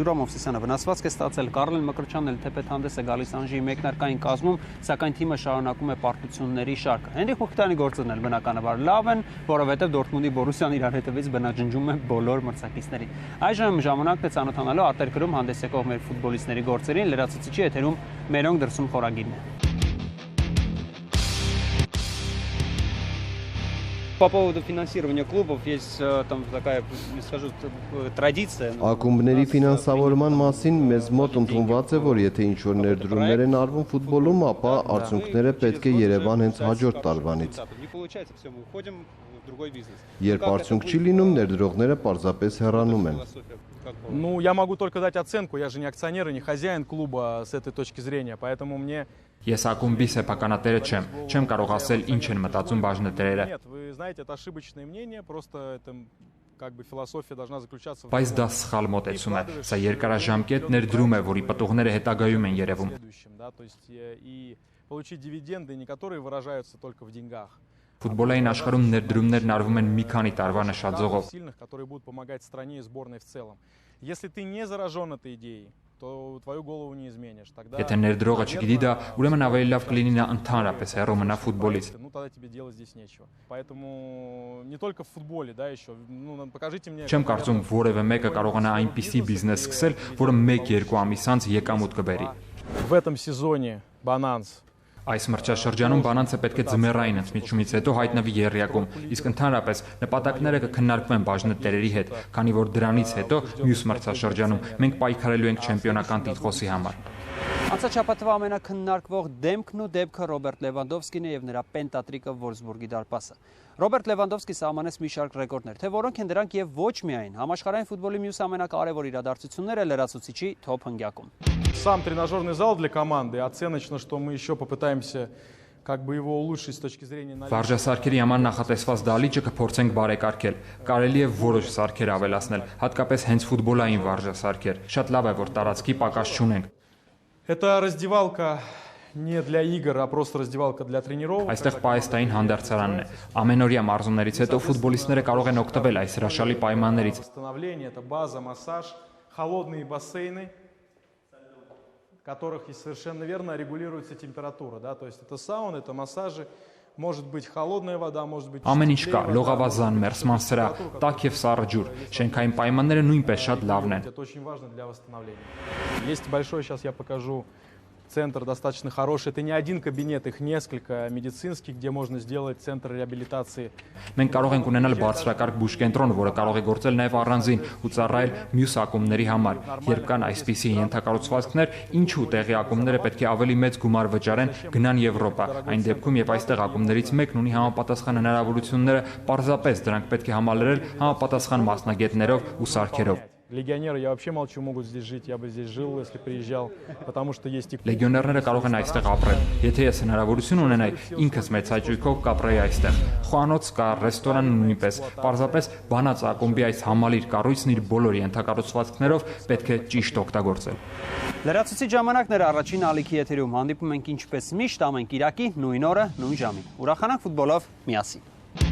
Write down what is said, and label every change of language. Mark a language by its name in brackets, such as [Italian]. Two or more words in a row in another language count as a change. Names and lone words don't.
[Armenian] Յուրամ Մովսիսյանը վնասվածք է ստացել, Կարլեն Մկրտչյանն էլ թեպետ հանդես է գալիս Անժիի մեկնարկային կազմում, սակայն թիմը շարունակում է պարտությունների շարքը։ Հենրիխ Մուխտյանի գործերն էլ բնականաբար լավ են, որովհետև Դորտմունդի Բորուսիան իրար հետևից բնաջնջում է բոլոր մրցակիցներին։ Այժմ ժամանակն է ծանոթանալու արտերկրում հանդես եկող մեր ֆուտբոլիստների գործերին, լրացուցիչի եթերում Մերոնք դրսում խորագիրն է։ [Russian] По поводу финансирования клубов есть там такая, скажу, традиция. [Armenian] Ակումբների ֆինանսավորման մասին մեզ մոտ ընդունված է, որ եթե ինչ-որ ներդրումներ են արվում ֆուտբոլում, ապա արդյունքները պետք է Երևան հենց հաջորդ տարվանից։ Երբ արդյունք չի լինում, ներդրողները պարզապես հեռանում են։ [Russian] Ну, я могу только дать оценку, я же не акционер и не хозяин клуба с этой точки зрения, поэтому мне... [Armenian] Ես ակումբի սեփականատերը չեմ կարող ասել ինչ են մտածում բաժնետերերը։ [Russian] Нет, вы знаете, это ошибочное мнение, просто это как бы философия должна заключаться в... [Armenian] Բայց դա սխալ մոտեցում է, սա երկարաժամկետ ներդրում է, որի պատողները հետագայում են երևում։ [Russian] Да, то есть и получить дивиденды, не которые выражаются только в деньгах. [Armenian] Ֆուտբոլային աշխարհում ներդրումներն արվում են մի քանի տարվա նշաձողով։ [Russian] Сильных, которые будут помогать стране и сборной в целом. Если ты не заражен этой идеей, то твою голову не изменишь. Тогда [Armenian] Եթե ներդրողը չգիտի դա, ուրեմն ավելի լավ կլինի նա ընդհանրապես հեռու մնա ֆուտբոլից։ [Russian] Ну тогда тебе делать здесь нечего. Поэтому не только в футболе, да, еще. Ну покажите мне. [Armenian] Չեմ կարծում որևէ մեկը կարողանա այնպիսի բիզնես սկսել, որը 1-2 ամիս անց եկամուտ կբերի։ [Russian] В этом сезоне Бананс [Armenian] Այս մրցաշրջանում Բանանցը պետք է ձմեռային ընդմիջումից հետո հայտնվի եռյակում, իսկ ընդհանրապես նպատակները կքննարկվեն բաժնետերերի հետ, քանի որ դրանից հետո մյուս մրցաշրջանում մենք պայքարելու ենք չեմպիոնական տիտղոսի համար։ Անցած շաբաթվա ամենակննարկվող դեմքն ու դեպքը Ռոբերտ Լևանդովսկին է եւ նրա պենտատրիկը Վոլֆսբուրգի դարպասը։ Ռոբերտ Լևանդովսկի սահմանեց մի շարք ռեկորդներ, թե որոնք են դրանք եւ ոչ միայն համաշխարհային ֆուտբոլի մյուս ամենակարևոր իրադարձությունները լրացուցիչի թոփ հնգյակում։ [Russian] Сам тренажерный зал для команды, оценочно, что мы еще попытаемся как бы его улучшить с точки зрения [Armenian] Վարժասարքերի համար նախատեսված դահլիճը կփորձենք բարեկարգել։ Կարելի է որոշ սարքեր ավելացնել, հատկապես հենց ֆուտբոլային վարժասարքեր։ Շատ լավ է, որ տարածքի պակաս չունենք։ [Russian] Это раздевалка не для игр, а просто раздевалка для тренировок. [Armenian] Այստեղ պայեստային հանդերձարանն է։ Ամենօրյա մարզումներից հետո ֆուտբոլիստները կարող են օգտվել այս հրաշալի պայմաններից։ [Russian] Восстановление, это база, массаж, холодные бассейны, в которых совершенно верно регулируется температура, да, то есть это сауны, это массажи, может быть холодная вода, может быть [Armenian] Ամեն ինչ կա, լողավազան, մերսման սրահ, տաք եւ սառը ջուր։ Շենքային պայմանները նույնպես շատ լավն են։ [Russian] Это очень важно для восстановления. Есть большой, сейчас я покажу, центр достаточно хороший. Это не один кабинет, их несколько медицинских, где можно сделать центр реабилитации. [Armenian] Մենք կարող ենք ունենալ բարձրակարգ բուժկենտրոն, որը կարող է գործել նաև առանձին ու ծառայել մյուս ակումբների համար։ Երբ կան այսպիսի ենթակառուցվածքներ, ինչու տեղի ակումբները պետք է ավելի մեծ գումար վճարեն, գնան Եվրոպա։ Այն դեպքում, երբ այստեղ ակումբներից մեկն ունի համապատասխան հնարավորությունները, պարզապես դրանք պետք է համալրել համապատասխան մասնագետներով ու սարքերով։ [Russian] Легионеры, я вообще молчу, могут здесь жить. Я бы здесь жил, если приезжал, потому что есть и... [Armenian] Լեգիոներները կարող են այստեղ ապրել։ Եթե ես հնարավորություն ունենայի, ինքս մեծ հաճույքով կապրեի այստեղ։ Խոհանոց կա, ռեստորան նույնպես։ Պարզապես Բանաց ակումբի այս համալիր կառույցն իր բոլոր ենթակառուցվածքներով պետք է ճիշտ օգտագործել։ Լրացուցիչ ժամանակներ առաջին ալիքի եթերում հանդիպում ենք ինչպես միշտ ամեն կիրակի նույն օրը, նույն ժամին։ Ուրախանանք ֆուտբոլով միասին։